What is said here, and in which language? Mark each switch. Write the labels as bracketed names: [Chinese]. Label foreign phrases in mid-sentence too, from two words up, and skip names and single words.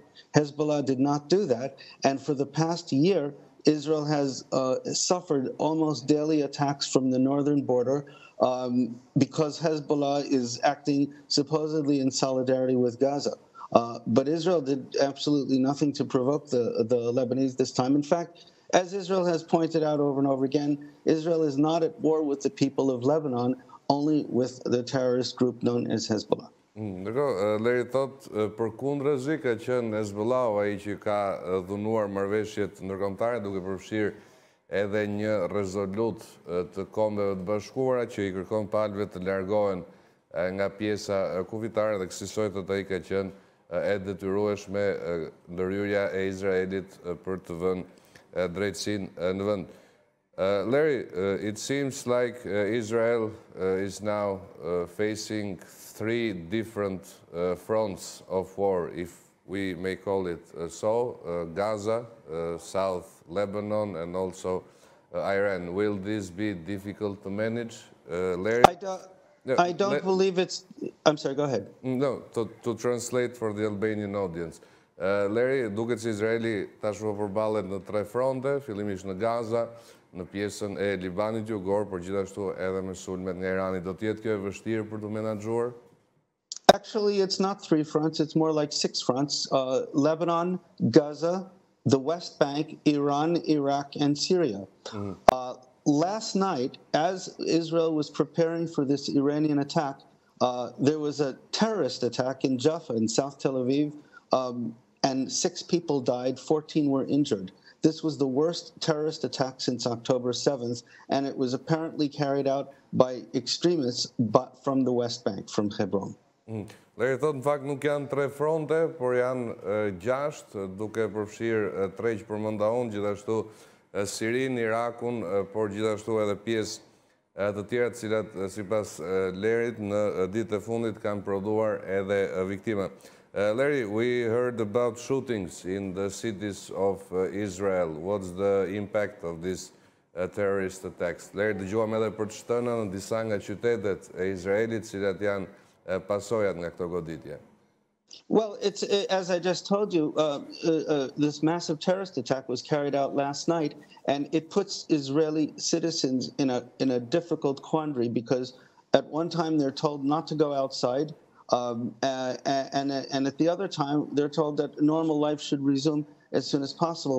[English] Hezbollah did not do that, and for the past year, Israel has suffered almost daily attacks from the northern border because Hezbollah is acting supposedly in solidarity with Gaza. But Israel did absolutely nothing to provoke the Lebanese this time. In fact, as Israel has pointed out over and over again, Israel is not at war with the people of Lebanon, only with the terrorist group known as Hezbollah. [Albanian] Leri thot, për kundërzi ka qenë Hezbollah ai që ka dhunuar marrëveshjet ndërkombëtare duke përfshirë edhe një rezolut të Kombeve të Bashkuara që i kërkon palëve të largohen nga pjesa kufitare dhe kësaj thot ai ka qenë e detyrueshme ndërhyrja e Izraelit për të vënë drejtësinë në vend. [English] Larry, it seems like Israel is now facing three different fronts of war, if we may call it so, Gaza, South Lebanon, and also Iran. Will this be difficult to manage, Larry? I don't believe it's... I'm sorry, go ahead. No, to translate for the Albanian audience. [Albanian] Larry, duket se Izraeli tashmë përballet në tre fronte, fillimisht në Gaza, në pjesën e Libanit jugor, por gjithashtu edhe me sulmet nga Irani. Do të jetë kjo e vështirë për të menaxhuar? [English] Actually, it's not three fronts. It's more like six fronts. Lebanon, Gaza, the West Bank, Iran, Iraq, and Syria. Last night, as Israel was preparing for this Iranian attack, there was a terrorist attack in Jaffa in South Tel Aviv, and 6 people died, 14 were injured. This was the worst terrorist attack since October 7th, and it was apparently carried out by extremists from the West Bank, from Hebron. [Albanian] Leri thot, në fakt nuk janë tre fronte, por janë 6, duke përfshirë 3 që përmenda unë, gjithashtu Sirinë, Irakun, por gjithashtu edhe pjesë të tjera të cilat sipas Lerit në ditët e fundit kanë prodhuar edhe viktima. [English] Larry, we heard about shootings in the cities of Israel. What's the impact of these terrorist attacks? [Albanian] Larry, dëgjuam edhe për të shtëna në disa nga qytetet e Izraelit, cilat janë pasojat nga këto goditje. [English] Well, it's as I just told you, this massive terrorist attack was carried out last night, and it puts Israeli citizens in a difficult quandary because at one time they're told not to go outside, and at the other time they're told that normal life should resume as soon as possible.